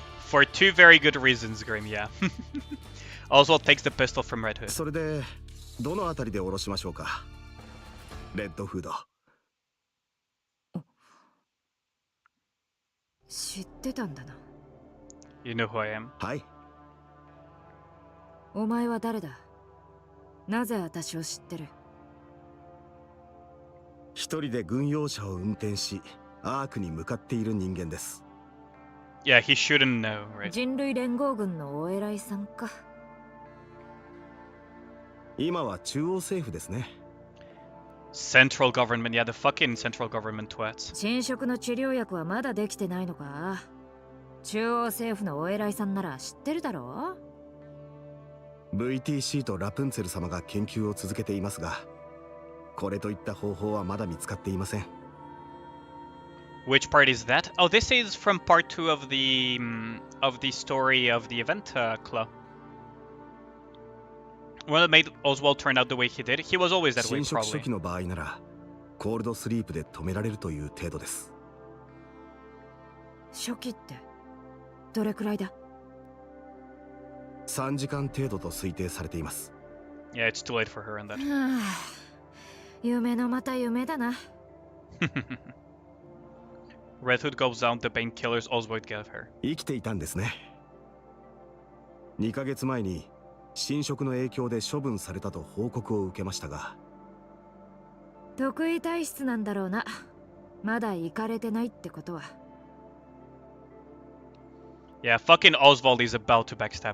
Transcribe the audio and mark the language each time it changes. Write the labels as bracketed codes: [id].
[en] For two very good reasons, Grim, yeah. Oswald takes the pistol from Red Hood. [ja] それでどのあたりで降ろしましょうか。レッドフード。知ってたんだな。 [en] You know who I am. [ja] はい。お前は誰だ。なぜ私を知ってる。一人で軍用車を運転しアークに向かっている人間です。 [en] Yeah, he shouldn't know, right? [ja] 人類連合軍のお偉いさんか。今は中央政府ですね。 [en] Central government, yeah, the fucking central government twats. [ja] 侵食の治療薬はまだできてないのか。中央政府のお偉いさんなら知ってるだろう。 VTC とラプンツェル様が研究を続けていますが、これといった方法はまだ見つかっていません。 [en] Which part is that? Oh, this is from part 2 of the story of the event, Claw. Well, it made Oswald turn out the way he did. He was always that way, [ja] 侵食初 [en] probably. [ja] 期の場合ならコールドスリープで止められるという程度です。初期ってどれくらいだ。 3時間程度と推定されています。 [en] Yeah, it's too late for her in that. [ja] はあ、夢のまた夢だな。 [en] Red Hood goes down the painkillers Oswald gave her. [ja] 生きていたんですね。 2ヶ月前に侵食の影響で処分されたと報告を受けましたが。得意体質なんだろうな。まだ行かれてないってことは。 [en] Yeah, fucking Oswald is about to backstab her,